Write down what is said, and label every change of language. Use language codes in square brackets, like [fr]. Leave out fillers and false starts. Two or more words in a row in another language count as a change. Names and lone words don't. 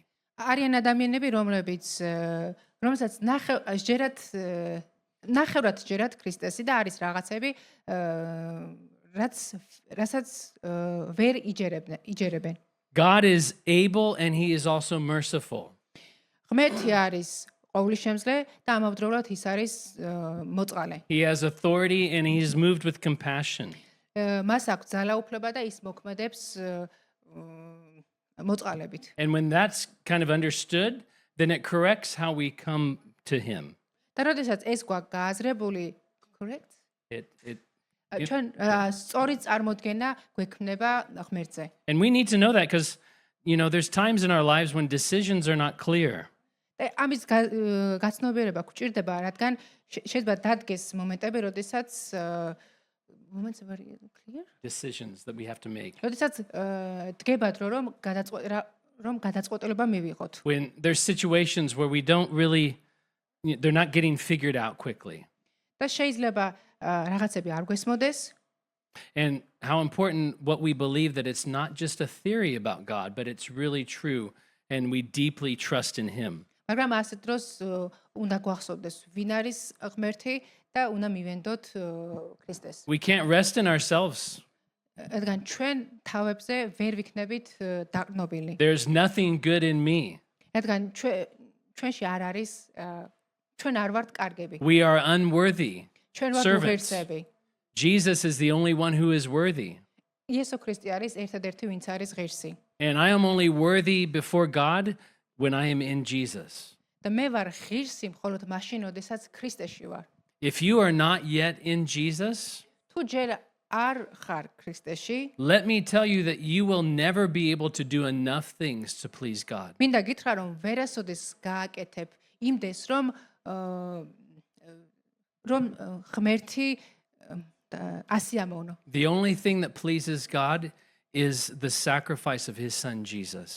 [ka] არიან ადამიანები, რომელსაც ნახევრად ჯერათ ქრისტესი და არის რაღაცები, რასაც ვერ იჯერებენ. [en] God is able and he is also merciful. [ka] ღმერთი არის ყოვლისშემძლე და ამავდროულად ის არის მოწყალე. [en] He has authority and he's moved with compassion. [ka] მას აქვს ძალაუფლება და ის მოქმედებს მოწყალებით. [en] And when that's kind of understood, then it corrects how we come to him. [ka] და როდესაც ეს გვაქვს გააზრებული, [en] correct? It [ka] ჩვენ სწორი წარმოდგენა გვექმნება ღმერთზე. [en] And we need to know that because, there's times in our lives when decisions are not clear. [ka] და ამის გაცნობიერება გვჭირდება, რადგან შეიძლება დადგეს მომენტები, როდესაც [en] moments are clear. Decisions that we have to make. [ka] როდესაც დგებათ რომ გადაწყვეტილება მივიღოთ. [en] When there's situations where we don't really, they're not getting figured out quickly. [ka] და შეიძლება რაღაცები არ გვესმოდეს. [en] And how important what we believe that it's not just a theory about God, but it's really true and we deeply trust in him. [ka] მაგრამ ასეთ დროს უნდა გვახსოვდეს ვინ არის ღმერთი და უნდა მივენდოთ ქრისტეს. [en] We can't rest in ourselves. [ka] რადგან ჩვენ თავებზე ვერ ვიქნებით დაყრდნობილი. [en] There's nothing good in me. [ka] რადგან ჩვენში არ არის ჩვენ არ ვართ კარგები. [en] We are unworthy [ka] ჩვენ ვართ [en] servants. [ka] უღირსები. [en] Jesus is the only one who is worthy. [ka] იესო ქრისტე არის ერთადერთი ვინც არის ღირსი. [en] And I am only worthy before God when I am in Jesus. [ka] და მე ვარ ღირსი მხოლოდ მაშინ, როდესაც ქრისტეში ვარ. [en] If you are not yet in Jesus, [ka] თუ ჯერ არ ხარ ქრისტეში, [en] let me tell you that you will never be able to do enough things to please God. [ka] მინდა გითხრა რომ ვერასოდეს გააკეთებ იმდეს რომ ღმერთი ასიამოვნო. [en] The only thing that pleases God is the sacrifice of his son Jesus.